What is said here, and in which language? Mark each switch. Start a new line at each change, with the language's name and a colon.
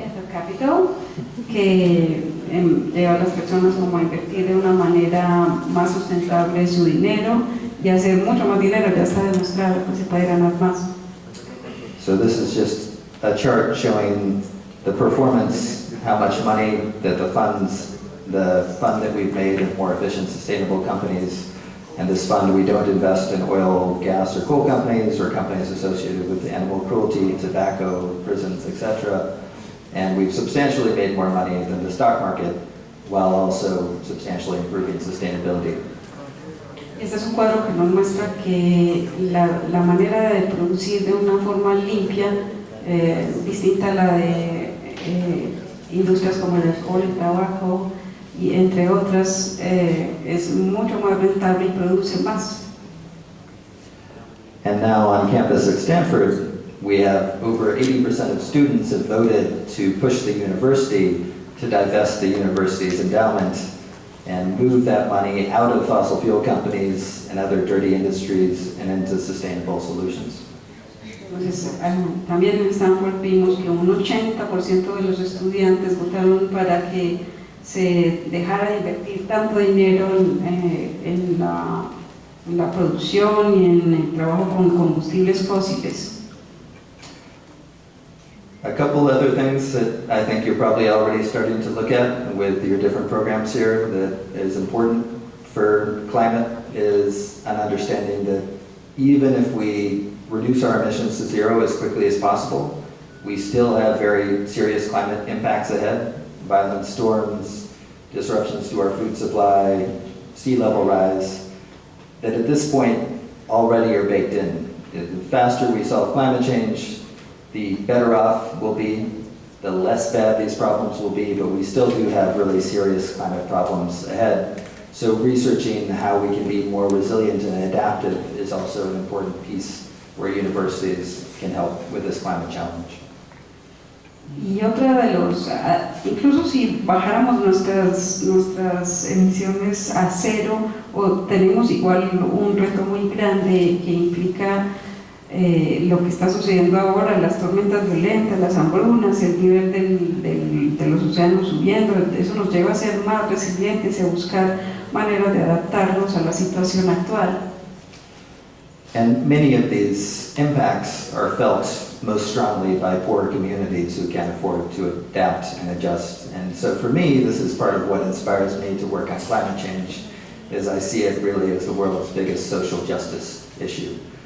Spanish: Capital, que lleva a las personas como a invertir de una manera más sustentable su dinero y hacer mucho más dinero. Ya está demostrado que se puede ganar más.
English: So this is just a chart showing the performance, how much money that the fund that we've made in more efficient, sustainable companies, and this fund we don't invest in oil, gas, or coal companies or companies associated with animal cruelty, tobacco, prisons, etc. And we've substantially made more money than the stock market while also substantially improving sustainability.
Spanish: Este es un cuadro que nos muestra que la manera de producir de una forma limpia, distinta a la de industrias como el alcohol, el tabaco y entre otras, es mucho más rentable y produce más.
English: And now on campus at Stanford, we have over 80% of students have voted to push the university to divest the university's endowment and move that money out of fossil fuel companies and other dirty industries and into sustainable solutions.
Spanish: Entonces, también en Stanford vimos que un 80% de los estudiantes votaron para que se dejara de invertir tanto dinero en la producción y en el trabajo con combustibles fósiles.
English: A couple other things that I think you're probably already starting to look at with your different programs here that is important for climate is an understanding that even if we reduce our emissions to zero as quickly as possible, we still have very serious climate impacts ahead. Violent storms, disruptions to our food supply, sea level rise, that at this point already are baked in. The faster we solve climate change, the better off we'll be, the less bad these problems will be, but we still do have really serious climate problems ahead. So researching how we can be more resilient and adaptive is also an important piece where universities can help with this climate challenge.
Spanish: Y otra de los, incluso si bajáramos nuestras emisiones a cero, o tenemos igual un reto muy grande que implica lo que está sucediendo ahora, las tormentas violentas, las hambrunas, el nivel de los océanos subiendo. Eso nos lleva a ser más resilientes y a buscar maneras de adaptarnos a la situación actual.
English: And many of these impacts are felt most strongly by poor communities who can't afford to adapt and adjust. And so for me, this is part of what inspires me to work on climate change, is I see it really as the world's biggest social justice issue.